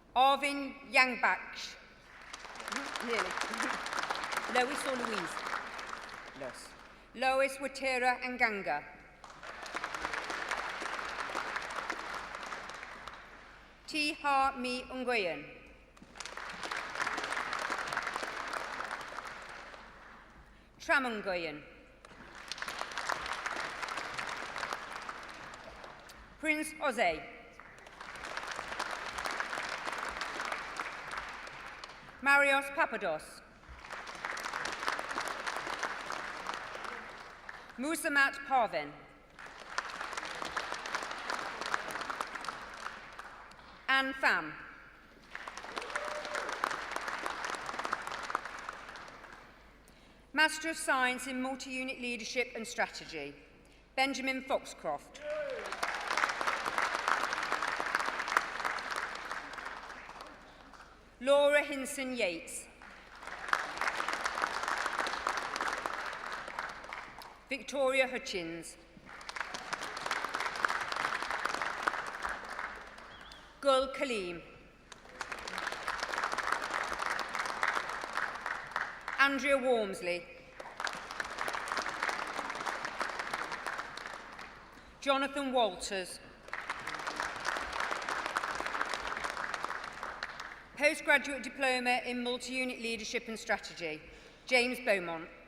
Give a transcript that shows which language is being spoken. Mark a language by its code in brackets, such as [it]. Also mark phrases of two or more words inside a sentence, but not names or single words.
[en] Arvin Yangbaksh. Nearly. Lois or Louise? Yes. Lois Watira Nganga. Tiha Mi Ungoyan. Tramungoyan. Prince Oze. Marios Papados. Musamat Parvin. Anne Pham. Master of Science in Multi-Unit Leadership and Strategy, Benjamin Foxcroft. Laura Hinson Yates. Victoria Hutchins. Gul Kaleem. Andrea Walmsley. Jonathan Walters. Postgraduate Diploma in Multi-Unit Leadership and Strategy, James Beaumont.